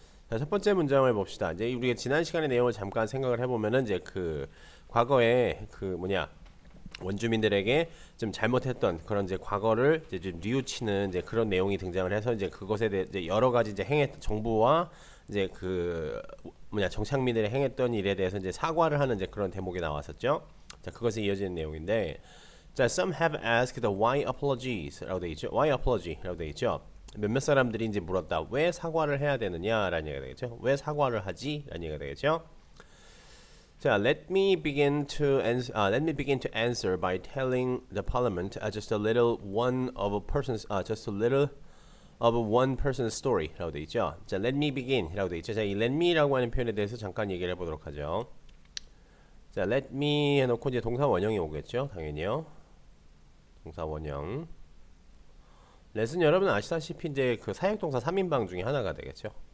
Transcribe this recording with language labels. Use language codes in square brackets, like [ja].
[ko] 자, 첫 번째 문장을 봅시다. 이제 우리가 지난 시간의 내용을 잠깐 생각을 해보면은 이제 그 과거에 그 뭐냐 원주민들에게 좀 잘못했던 그런 이제 과거를 이제 좀 뉘우치는 이제 그런 내용이 등장을 해서 이제 그것에 대해 이제 여러 가지 이제 정부와 이제 그 뭐냐 정착민들이 행했던 일에 대해서 이제 사과를 하는 이제 그런 대목이 나왔었죠. 자, 그것에 이어지는 내용인데, 자, [en] some have asked why apologies [ko] 라고 돼 있죠. [en] Why apology [ko] 라고 돼 있죠. 몇몇 사람들이 이제 물었다. 왜 사과를 해야 되느냐라는 얘기가 되겠죠. 왜 사과를 하지? 라는 얘기가 되겠죠. [en] 자, let me begin to answer by telling the parliament just a little of one person's story라고 돼 있죠. [ko] 자, [en] let me begin [ko] 이라고 돼 있죠. 자, 이 let me라고 하는 표현에 대해서 잠깐 얘기를 해보도록 하죠. 자, let me 해놓고 이제 동사 원형이 오겠죠. 당연히요. 동사 원형. let은 여러분 아시다시피 이제 그 사역동사 3인방 중에 하나가 되겠죠.